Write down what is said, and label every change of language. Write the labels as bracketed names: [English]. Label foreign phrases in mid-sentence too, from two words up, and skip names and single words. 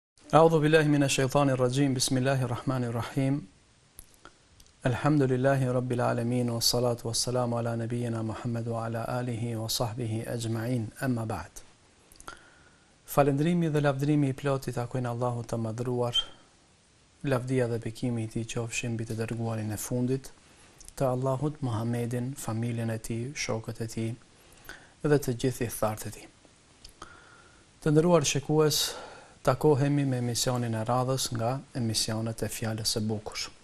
[Arabic] أعوذ بالله من الشيطان الرجيم. بسم الله الرحمن الرحيم. الحمد لله رب العالمين والصلاة والسلام على نبينا محمد وعلى آله وصحبه أجمعين. أما بعد. [Albanian] Falëndrimi dhe lavdërimi I plotit takojnë Allahut të madhruar. Lavdia dhe bekimi I tij qofshin mbi të dërguarin e fundit, të Allahut Muhammedin, familjen e tij, shokët e tij dhe të gjithë thartë e tij. Të nderuar shikues, takohemi me emisionin e radhës nga emisionet e fjalës së bukur.